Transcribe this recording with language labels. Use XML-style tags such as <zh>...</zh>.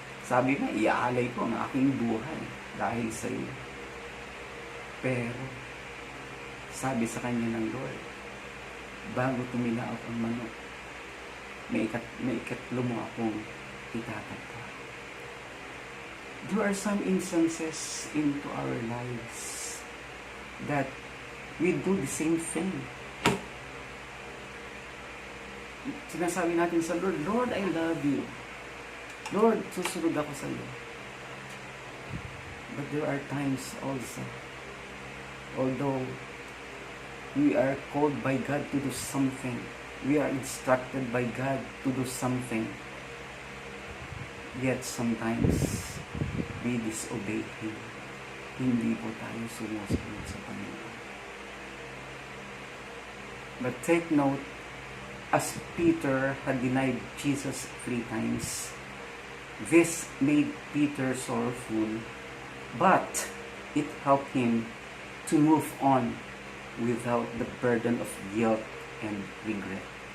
<tl>Sabi nga, iaalay ko ang aking buhay dahil sa iyo. Pero, sabi sa kanya ng Lord, bago tumilaok ang manok, may ikatlo mo akong itatatwa.</tl> <en>There are some instances into our lives that we do the same thing.</en> <tl>Sinasabi natin sa Lord, Lord,</tl> <en>I love you.</en> <tl>Lord, susunod ako sa iyo.</tl> <en>But there are times also, although we are called by God to do something, we are instructed by God to do something, Yet sometimes, we disobey Him.</en> <tl>Hindi po tayo sumusunod sa Panginoon.</tl> <en>But take note, as Peter had denied Jesus 3 times, this made Peter sorrowful, but it helped him to move on without the burden of guilt and regret.</en>